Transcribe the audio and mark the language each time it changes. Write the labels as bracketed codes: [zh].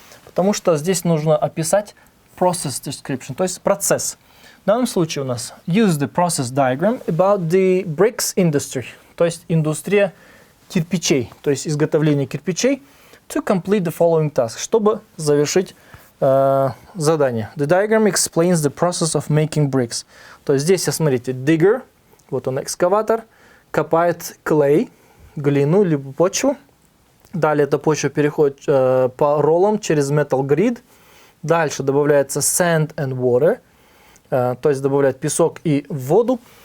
[ru] Потому что здесь нужно описать [en] process description, [ru] то есть процесс. В данном случае у нас [en] use the process diagram about the bricks industry, [ru] то есть индустрия кирпичей, то есть изготовление кирпичей, [en] to complete the following task, [ru] чтобы завершить задание. [en] The diagram explains the process of making bricks. [ru] То есть здесь, смотрите, digger, вот он экскаватор, копает clay, глину либо почву. Далее эта почва переходит по роллам через metal grid. Дальше добавляется [en] sand and water, [ru] то есть добавляют песок и воду.